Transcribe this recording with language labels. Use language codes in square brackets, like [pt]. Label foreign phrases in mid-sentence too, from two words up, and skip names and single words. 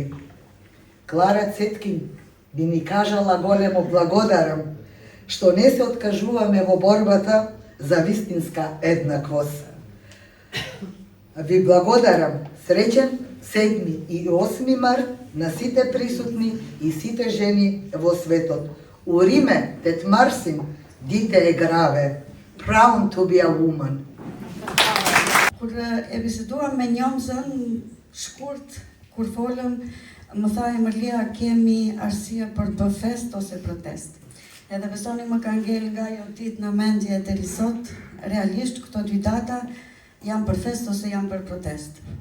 [mk] Клара Цеткин би ни кажала големо благодарам што не се откажуваме во борбата за вистинска еднаквост. Ви благодарам. Среќен 7 и 8 март на сите присутни и сите жени во светот. [sq] Urime, tetë Marsin, dita e grave. [en] Proud to be a woman. [sq] Kur e biseduam me njomzën shkurt, kur folëm, më tha Emërlia, kemi arsye për të bërë fest ose protest. edhe besoni më ka ngel nga jo ditë në mendje deri sot, realisht këto dy data janë për fest ose janë për protest.